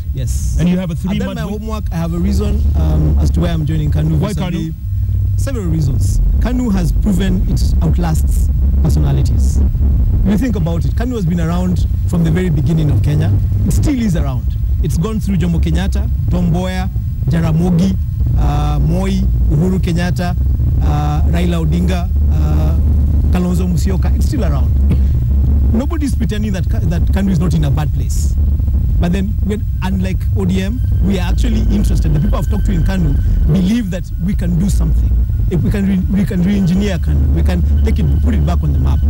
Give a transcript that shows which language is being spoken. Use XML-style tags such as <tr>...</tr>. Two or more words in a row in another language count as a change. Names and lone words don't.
<en>Yes. And you have a I've done 3-month my wait? homework. I have a reason as to why I'm joining Kanu. Why vis-a-vis- Kanu? Several reasons. Kanu has proven it outlasts personalities. If you think about it, Kanu has been around from the very beginning of Kenya. It still is around. It's gone through Jomo Kenyatta, Tom Mboya, Jaramogi, Moi, Uhuru Kenyatta, Raila Odinga, Kalonzo Musyoka. It's still around. Nobody's pretending that Kanu is not in a bad place. But then, unlike ODM, we are actually interested. The people I've talked to in Kanu believe that we can do something. If we can re-engineer Kanu, we can put it back on the map.</en>